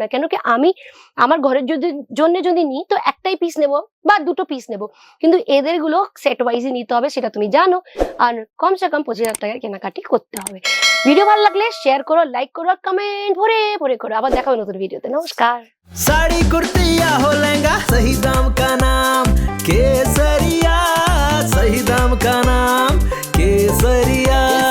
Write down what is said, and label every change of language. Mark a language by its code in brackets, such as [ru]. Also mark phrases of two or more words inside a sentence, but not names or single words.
[bn] কেন কি আমি আমার ঘরের জন্য যদি নিই তো একটাই পিস নেব বা দুটো পিস নেব, কিন্তু এদের গুলো সেট ওয়াইজই নিতে হবে, সেটা তুমি জানো। আর [hi] कम से कम [bn] 25,000 টাকার কেনাকাটি করতে হবে। ভিডিও ভালো লাগলে শেয়ার করো, লাইক করো, আর কমেন্ট ভরে ভরে করো। আবার দেখা হবে নতুন ভিডিওতে। নমস্কার। [hi] साड़ी कुर्ती या हो लहंगा, सही दाम का नाम केसरिया, सही दाम का नाम केसरिया।